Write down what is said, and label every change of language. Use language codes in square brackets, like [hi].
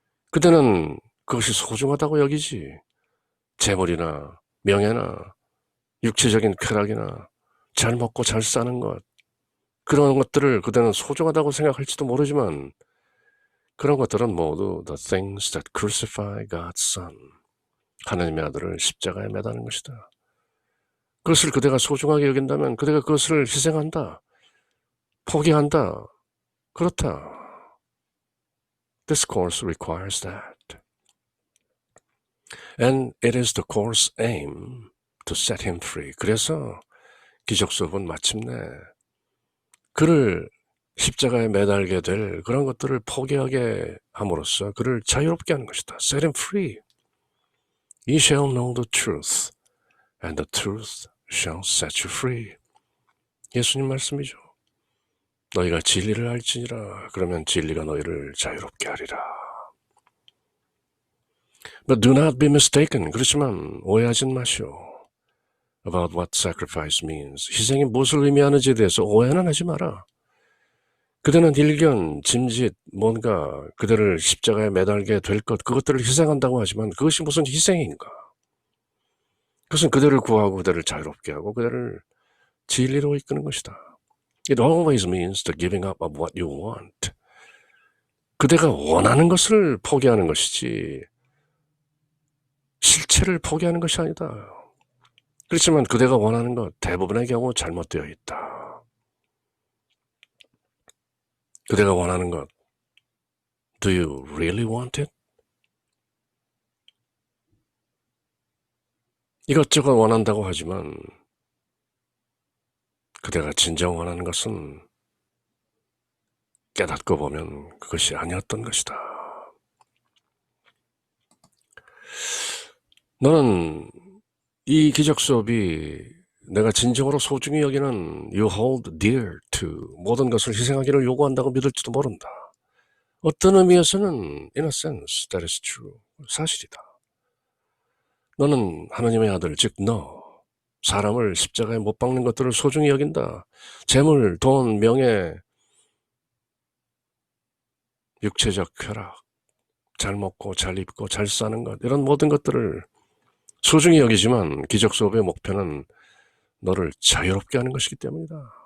[ko] 그대는 그것이 소중하다고 여기지. 재물이나 명예나 육체적인 쾌락이나 잘 먹고 잘 사는 것, 그런 것들을 그대는 소중하다고 생각할지도 모르지만 그런 것들은 모두 [en] the things that crucify God's Son, [ko] 하나님의 아들을 십자가에 매다는 것이다. 그것을 그대가 소중하게 여긴다면 그대가 그것을 희생한다, 포기한다, 그렇다. [en] This course requires that. And it is the course aim to set him free. [ko] 그래서 기적 수업은 마침내 그를 십자가에 매달게 될 그런 것들을 포기하게 함으로써 그를 자유롭게 하는 것이다. [en] Set him free. You shall know the truth, and the truth shall set you free. [ko] 예수님 말씀이죠. 너희가 진리를 알지니라. 그러면 진리가 너희를 자유롭게 하리라. [en] But do not be mistaken. [ko] 그렇지만 오해하진 마시오. [en] About what sacrifice means. [ko] 희생이 무엇을 의미하는지에 대해서 오해는 하지 마라. 그대는 일견, 짐짓, 뭔가 그대를 십자가에 매달게 될 것, 그것들을 희생한다고 하지만 그것이 무슨 희생인가? 그것은 그대를 구하고 그대를 자유롭게 하고 그대를 진리로 이끄는 것이다. [en] It always means the giving up of what you want. [ko] 그대가 원하는 것을 포기하는 것이지 실체를 포기하는 것이 아니다. 그렇지만 그대가 원하는 것 대부분의 경우 잘못되어 있다. 그대가 원하는 것, [en] do you really want it? [ko] 이것저것 원한다고 하지만 그대가 진정 원하는 것은 깨닫고 보면 그것이 아니었던 것이다. 너는 이 기적 수업이 내가 진정으로 소중히 여기는 [en] you hold dear to, [ko] 모든 것을 희생하기를 요구한다고 믿을지도 모른다. 어떤 의미에서는 [en] in a sense that is true, [ko] 사실이다. 너는 하나님의 아들, 즉 너, 사람을 십자가에 못 박는 것들을 소중히 여긴다. 재물, 돈, 명예, 육체적 쾌락, 잘 먹고 잘 입고 잘 사는 것, 이런 모든 것들을 소중히 여기지만 기적 수업의 목표는 너를 자유롭게 하는 것이기 때문이다.